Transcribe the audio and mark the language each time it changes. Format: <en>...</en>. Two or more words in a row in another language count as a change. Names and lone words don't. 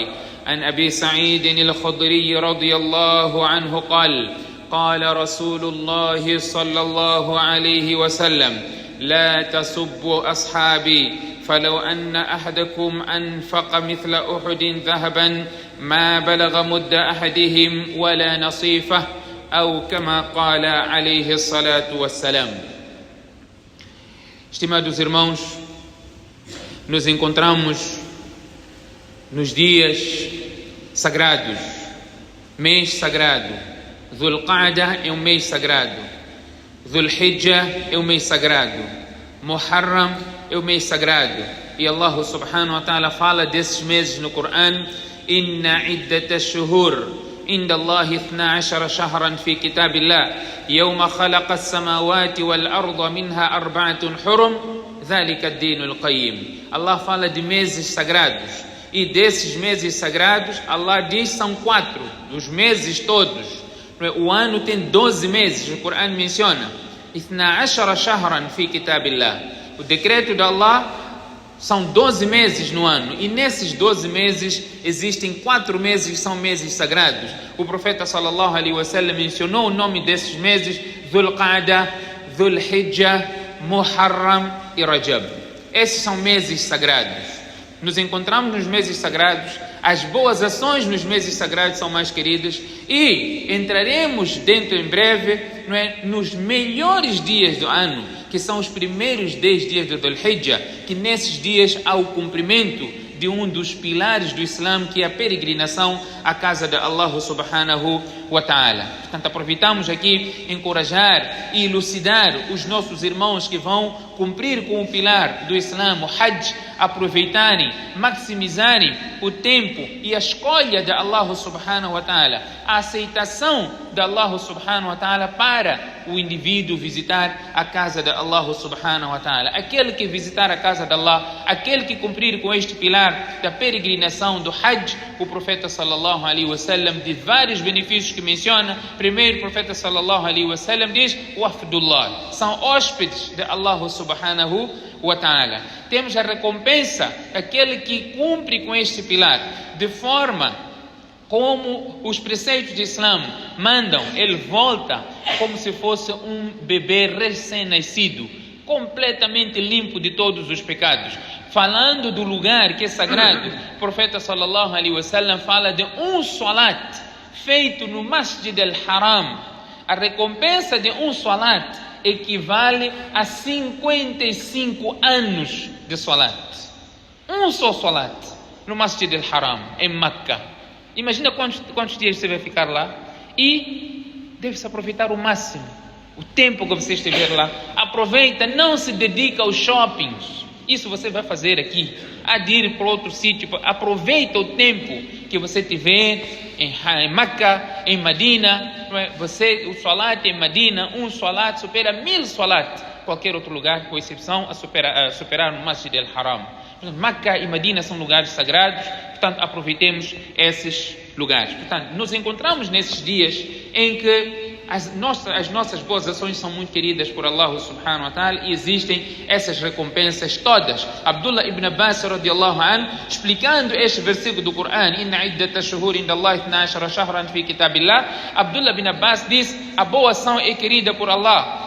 <ar>عن أبي سعيد الخدري رضي الله عنه قال قال رسول الله صلى الله عليه وسلم لا تسبوا أصحابي فلو أن أحدكم أنفق مثل أحد ذهبا ما بلغ مد أحدهم ولا نصيفه أو كما قال عليه الصلاة والسلام.</ar> <pt>Estimados irmãos, nos encontramos nos dias sagrados, mês sagrado. Dhul Qa'dah é um mês sagrado, Dhul Hijjah é um mês sagrado, Muharram é um mês sagrado. E Allah</pt> <ar>سبحانه وتعالى</ar> <pt>fala desses meses no Coran:</pt> <ar>إن عدة الشهور عند الله 12 شهرا في كتاب الله يوم خلق السماوات والأرض منها 4 حرم ذلك الدين القيم.</ar> <pt>Allah fala de meses sagrados, e desses meses sagrados Allah diz são 4 dos meses todos. O ano tem 12 meses, o Coran menciona</pt> <ar>12 شهرا في كتاب الله.</ar> <pt>O decreto de Allah são 12 meses no ano, e nesses 12 meses existem 4 meses que são meses sagrados. O profeta</pt> <ar>صلى الله عليه وسلم</ar> <pt>mencionou o nome desses meses: Dhul Qa'dah, Dhul Hijjah, Muharram e Rajab. Esses são meses sagrados. Nos encontramos nos meses sagrados, as boas ações nos meses sagrados são mais queridas, e entraremos dentro em breve, nos melhores dias do ano, que são os primeiros 10 dias do Dhul Hijjah, que nesses dias há o cumprimento de um dos pilares do Islã, que é a peregrinação à casa de Allah</pt> <ar>سبحانه وتعالى.</ar> <pt>Portanto, aproveitamos aqui encorajar e elucidar os nossos irmãos que vão cumprir com o pilar do Islã, o Hajj, aproveitarem, maximizarem o tempo e a escolha de Allah</pt> <ar>سبحانه وتعالى,</ar> <pt>a aceitação de Allah</pt> <ar>سبحانه وتعالى</ar> <pt>para o indivíduo visitar a casa de Allah</pt> <ar>سبحانه وتعالى.</ar> <pt>Aquele que visitar a casa de Allah, aquele que cumprir com este pilar da peregrinação do Hajj, o profeta</pt> <ar>صلى الله عليه وسلم</ar> <pt>diz vários benefícios que menciona. Primeiro, o profeta</pt> <ar>صلى الله عليه وسلم</ar> <pt>diz: Wafdullah, são hóspedes de Allah</pt> <ar>سبحانه وتعالى.</ar> <pt>Temos a recompensa daquele que cumpre com este pilar, de forma como os preceitos de Islã mandam. Ele volta como se fosse um bebê recém-nascido, completamente limpo de todos os pecados. Falando do lugar que é sagrado, o profeta</pt> <ar>صلى الله عليه وسلم</ar> <pt>fala de um salat feito no Masjid al-Haram. A recompensa de um salat equivale a 55 anos de salat. Um só salat no Masjid al-Haram, em Meca. Imagina quantos dias você vai ficar lá, e deve-se aproveitar o máximo o tempo que você estiver lá. Aproveita, não se dedica aos shoppings. Isso você vai fazer aqui. Há de ir para outro sítio. Aproveita o tempo que você tiver em Meca, em Medina. O salat em Medina, um salat supera 1000 salat. Qualquer outro lugar, com exceção a superar no Masjid al-Haram. Meca e Medina são lugares sagrados, portanto aproveitemos esses lugares. Portanto, nos encontramos nesses dias em que as nossas boas ações são muito queridas por Allah</pt> <ar>سبحانه وتعالى</ar> <pt>e existem essas recompensas todas. Abdullah ibn Abbas</pt> <ar>رضي الله عنه,</ar> <pt>explicando este versículo do Coran,</pt> <ar>إن عدة الشهور عند الله 12 شهرا في كتاب الله,</ar> <pt>Abdullah ibn Abbas diz, a boa ação é querida por Allah.</pt>